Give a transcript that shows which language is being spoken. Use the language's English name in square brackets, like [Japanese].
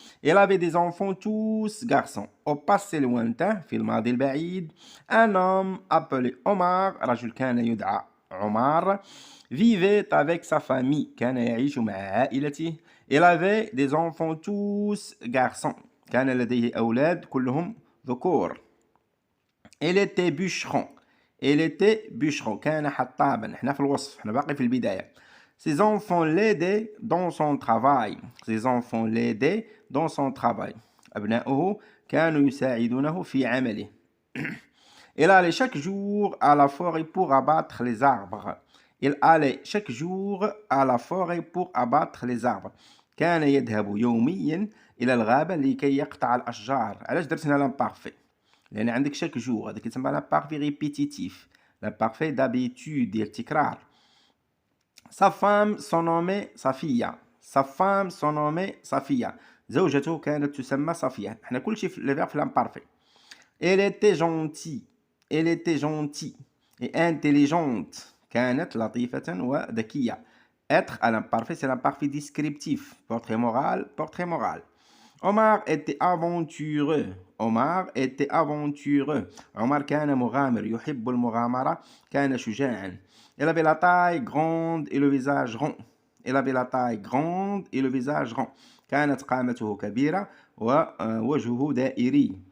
[French] Il avait des enfants tous garçons. Au passé lointain, [Arabic] في الماضي البعيد, [French] un homme appelé Omar, [Arabic] رجل كان يدعى عمار, [French] vivait avec sa famille. [Arabic] كان يعيش مع عائلته. [French] Il avait des enfants tous garçons. [Arabic] كان لديه أولاد كلهم ذكور. [French] Il était bûcheron. Il était bûcheron. [Arabic] كان حطابا. احنا في الوصف. احنا باقي في البداية. [French] Ses enfants l'aidaient dans son travail. Ses enfants l'aidaient dans son travail. [Arabic] أبناؤه كانوا يساعدونه في عمله. [French] Il allait chaque jour à la forêt pour abattre les arbres. Il allait chaque jour à la forêt pour abattre les arbres. [Arabic] كان يذهب يوميا إلى الغابة لكي يقطع الأشجار. علاش درت هنا l'imparfait؟ لأن عندك [French] chaque jour [Arabic] هذا كيتسمى l'imparfait répétitif. [French] L'imparfait d'habitude [Arabic] ديال التكرار. [French] Sa femme se nommait Safia. Sa femme se nommait Safia. [Arabic] زوجته كانت تسمى صفية. احنا كل شيء في le verbe في l'imparfait. [French] Elle était gentille. Elle était gentille et intelligente. [Arabic] كانت لطيفة وذكية. [French] Être à l'imparfait, c'est l'imparfait descriptif. Portrait moral, portrait moral. Omar était aventureux. Omar était aventureux. [Arabic] Omar كان مغامر. يحب المغامرة. كان شجاعا. [French] Il avait la taille grande et le visage rond. Il avait la taille grande et le visage rond. [Arabic] كانت قامته كبيرة ووجهه دائري.